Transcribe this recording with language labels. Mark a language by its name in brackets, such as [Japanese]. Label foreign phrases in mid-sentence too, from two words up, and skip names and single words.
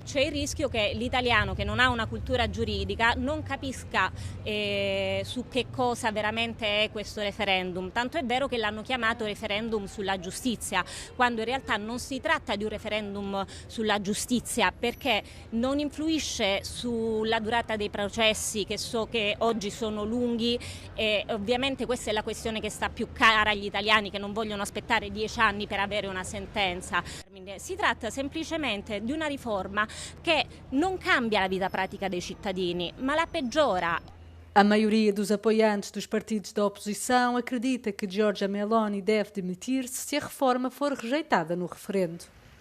[Italian] C'è il rischio che l'italiano che non ha una cultura giuridica non capisca su che cosa veramente è questo referendum, tanto è vero che l'hanno chiamato referendum sulla giustizia, quando in realtà non si tratta di un referendum sulla giustizia, perché non influisce sulla durata dei processi che so che oggi sono lunghi e ovviamente questa è la questione che sta più cara agli italiani che non vogliono aspettare 10 anni per avere una sentenza. Si tratta semplicemente di una riforma che non cambia la vita pratica dei cittadini, ma la peggiora. [Portuguese] A maioria dos apoiantes dos partidos da oposição acredita que Giorgia Meloni deve demitir-se se a reforma for rejeitada no referendo.